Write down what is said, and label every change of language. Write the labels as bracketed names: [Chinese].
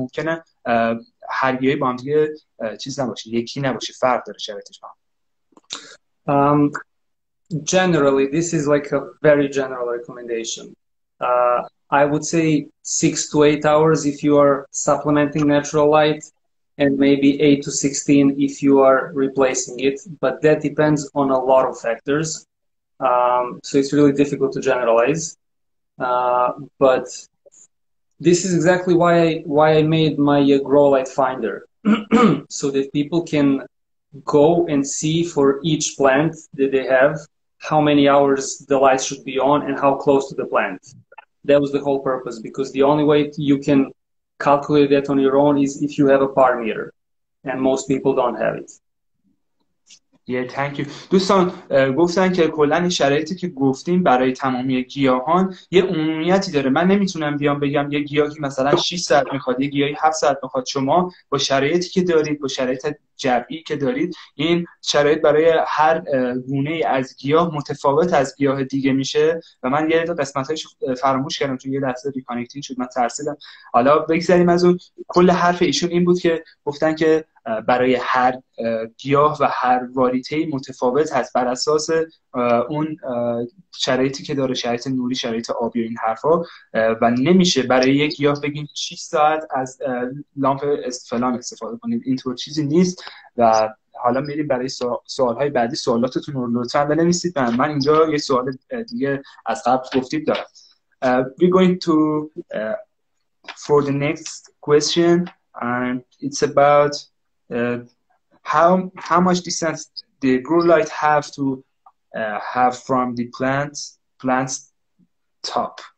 [Persian] ممکنه هر گیاهی با هم دیگه چیز نباشه، یکی نباشه، فرق داره شرایطش با هم. [English] Generally, this is like a very general recommendation. I would say 6 to 8 hours if you are supplementing natural light, and maybe 8 to 16 if you are replacing it. But that depends on a lot of factors. So it's really difficult to generalize. But this is exactly why I made my grow light finder, so that people can go and see for each plant that they have how many hours the light should be on and how close to the plant. That was the whole purpose, because the only way you can calculate that on your own is if you have a par meter, and most people don't have it. thank you. [Persian] دوستان گفتن که کلا این شرایطی که گفتیم برای تمامی گیاهان یه عمومیتی داره. من نمیتونم بیام بگم یه گیاهی مثلا 6 ساعت میخواد، یه گیاهی 7 ساعت میخواد. شما با شرایطی که دارید، با شرایط جمعی که دارید، این شرایط برای هر گونه از گیاه متفاوت از گیاه دیگه میشه. و من یه قسمتایش فراموش کردم چون یه لحظه ریکانکتینگ شد، من ترسیدم. حالا بگذاریم از اون. کل حرف ایشون این بود که گفتن که برای هر گیاه و هر واریته متفاوت هست بر اساس اون شرایطی که داره، شرایط نوری، شرایط آبی و این حرفا. و نمیشه برای یک گیاه بگیم 6 ساعت از لامپ فلان استفاده کنید، اینطور چیزی نیست. و حالا میریم برای سوالهای بعدی. سوالاتتون رو لطفاً بنویسید. من اینجا یه سوال دیگه از قبل گفتید دارم. [English] We're going to for the next question, and it's about how much distance the grow light have to have from the plant's top.